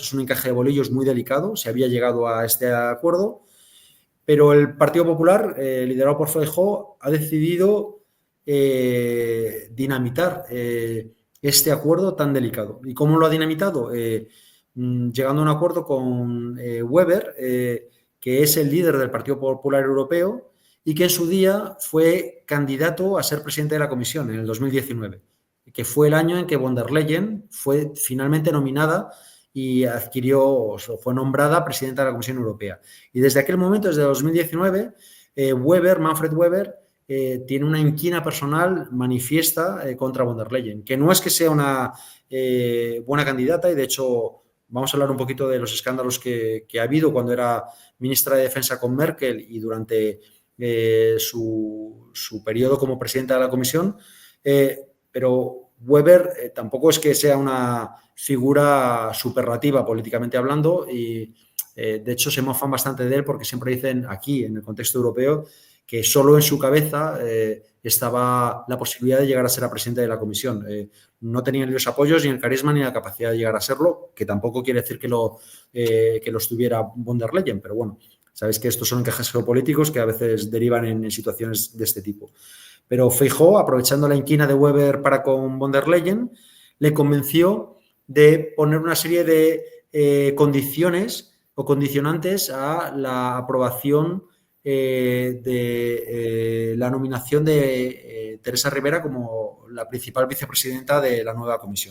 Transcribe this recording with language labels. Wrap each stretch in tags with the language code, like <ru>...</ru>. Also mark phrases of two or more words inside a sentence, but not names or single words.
<es>Es un encaje de bolillos muy delicado. Se había llegado a este acuerdo, pero el Partido Popular, liderado por Feijóo, ha decidido dinamitar este acuerdo tan delicado. ¿Y cómo lo ha dinamitado? Llegando a un acuerdo con Weber, que es el líder del Partido Popular Europeo y que en su día fue candidato a ser presidente de la Comisión en el 2019, que fue el año en que von der Leyen fue finalmente nominada y fue nombrada presidenta de la Comisión Europea. Y desde aquel momento, desde 2019, Manfred Weber, tiene una inquina personal manifiesta contra von der Leyen, que no es que sea una buena candidata, y de hecho vamos a hablar un poquito de los escándalos que ha habido cuando era ministra de Defensa con Merkel y durante su periodo como presidenta de la Comisión, pero Weber tampoco es que sea una figura superlativa políticamente hablando y de hecho se mofan bastante de él porque siempre dicen aquí, en el contexto europeo, que solo en su cabeza estaba la posibilidad de llegar a ser la presidenta de la Comisión. No tenía ni los apoyos, ni el carisma, ni la capacidad de llegar a serlo, que tampoco quiere decir que lo estuviera von der Leyen, pero bueno, sabéis que estos son encajes geopolíticos que a veces derivan en situaciones de este tipo. Pero Feijóo, aprovechando la inquina de Weber para con von der Leyen, le convenció de poner una serie de condiciones o condicionantes a la aprobación de la nominación de Teresa Rivera como la principal vicepresidenta de la nueva comisión.</es>